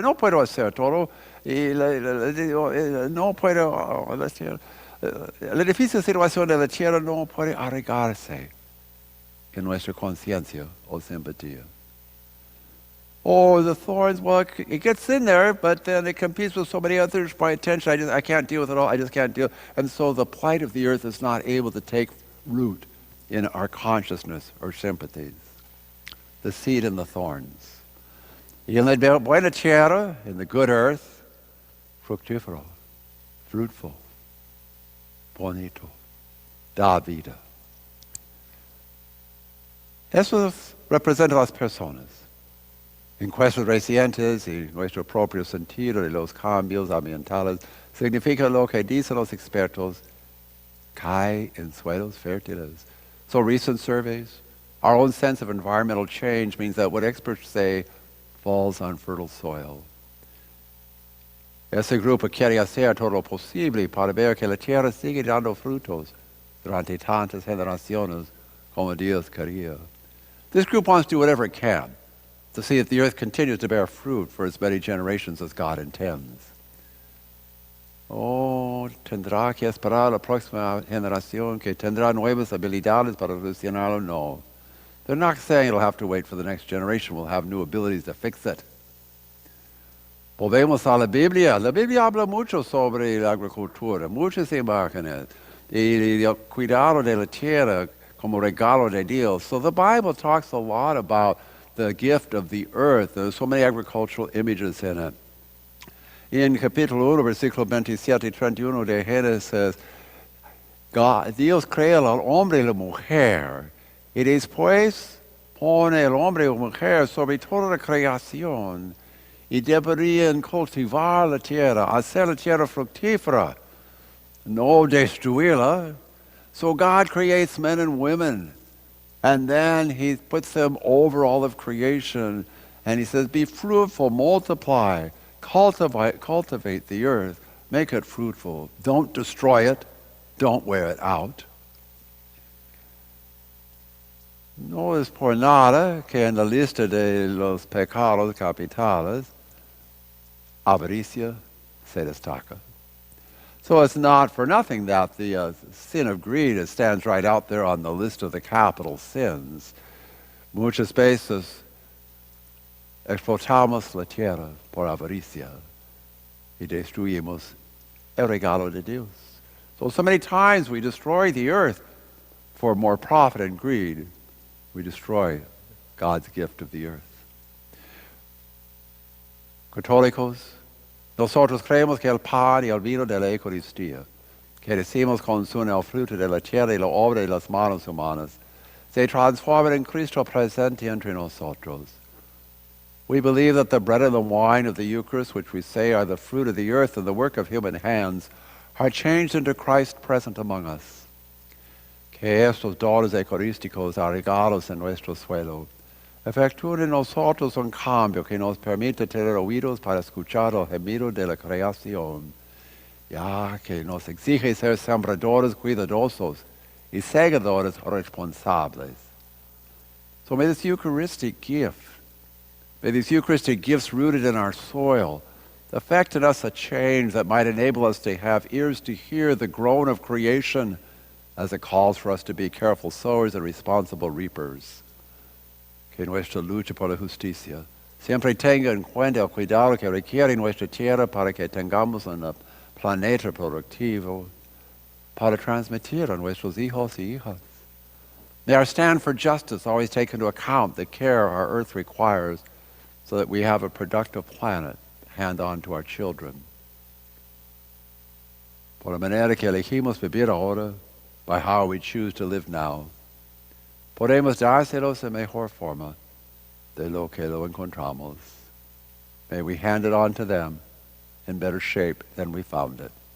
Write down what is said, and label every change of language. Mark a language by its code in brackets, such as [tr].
[es] No puedo hacer todo. No puedo, la difícil situación de la tierra no puede arreglarse en nuestra conciencia o simpatía. [en] Oh, the thorns, well, it gets in there, but then it competes with so many others for attention. I can't deal with it all. I just can't deal. And so the plight of the earth is not able to take root in our consciousness or sympathies. The seed and the thorns. [es] Y en la buena tierra, [en] in the good earth, [es] fructífero, [en] fruitful, [es] bonito, da vida. Eso representa las personas. Encuestas recientes y nuestro propio sentido de los cambios ambientales significa lo que dicen los expertos, cae en suelos fértiles. [en] So recent surveys, our own sense of environmental change means that what experts say falls on fertile soil. [es] Ese grupo quiere hacer todo lo posible para ver que la tierra sigue dando frutos durante tantas generaciones como Dios quería. [en] This group wants to do whatever it can to see that the earth continues to bear fruit for as many generations as God intends. [es] Oh, tendrá que esperar la próxima generación que tendrá nuevas habilidades para solucionarlo. No. [en] They're not saying it'll have to wait for the next generation. We'll have new abilities to fix it. [es] Volvemos a la Biblia. La Biblia habla mucho sobre la agricultura, muchas imágenes, y el cuidado de la tierra como regalo de Dios. [en] So the Bible talks a lot about the gift of the earth. There's so many agricultural images in it. [es] En capítulo 1, versículo 27 y 31 de Génesis, Dios crea al hombre y la mujer, y después pone el hombre y la mujer sobre toda la creación, y deberían cultivar la tierra, hacer la tierra fructífera, no destruirla. [en] So God creates men and women, and then he puts them over all of creation, and he says, be fruitful, multiply, cultivate the earth, make it fruitful. Don't destroy it. Don't wear it out. [es] No es por nada que en la lista de los pecados capitales, avaricia se destaca. [en] So it's not for nothing that the sin of greed stands right out there on the list of the capital sins. [es] Muchas veces explotamos la tierra por avaricia y destruimos el regalo de Dios. [en] So many times we destroy the earth for more profit and greed. We destroy God's gift of the earth. [es] Católicos, nosotros creemos que el pan y el vino de la Eucaristía, que decimos consume el fruto de la tierra y la obra de las manos humanas, se transforman en Cristo presente entre nosotros. [en] We believe that the bread and the wine of the Eucharist, which we say are the fruit of the earth and the work of human hands, are changed into Christ present among us. [es] Que estos dones eucarísticos arraigados en nuestro suelo efectúen en nosotros un cambio que nos permite tener oídos para escuchar el gemido de la creación, ya que nos exige ser sembradores cuidadosos y segadores responsables. [en] So may this Eucharistic gift, may these Eucharistic gifts rooted in our soil effect in us a change that might enable us to have ears to hear the groan of creation as it calls for us to be careful sowers and responsible reapers. [es] Que nuestra lucha por la justicia siempre tenga en cuenta el cuidado que requiere nuestra tierra para que tengamos un planeta productivo para transmitir a nuestros hijos y hijas. [en] May our stand for justice always take into account the care our earth requires so that we have a productive planet to hand on to our children. [es] Por la manera que elegimos vivir ahora, [en] by how we choose to live now, [es] podemos dárselos en mejor forma de lo que lo encontramos. [en] May we hand it on to them in better shape than we found it.